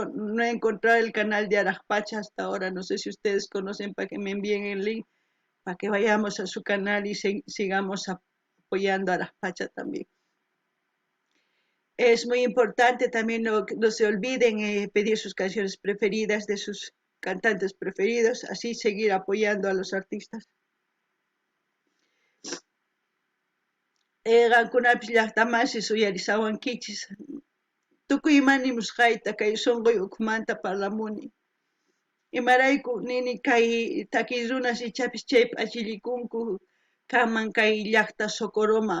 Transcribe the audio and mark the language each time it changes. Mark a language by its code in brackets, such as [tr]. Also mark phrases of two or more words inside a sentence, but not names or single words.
[es] No he encontrado el canal de Arajpacha hasta ahora. No sé si ustedes conocen para que me envíen el link, para que vayamos a su canal y sigamos apoyando a Arajpacha también. Es muy importante también, no se olviden pedir sus canciones preferidas de sus cantantes preferidos, así seguir apoyando a los artistas. [qu] Qankunapish llaqtamasi suyarisawankichis tukuy imanimusqayta kay sunquy ukmanta parlamuni. Imarayku nini kay takiy runas ichapis chay p'achillikunku kanman kay llaqta Socoroma.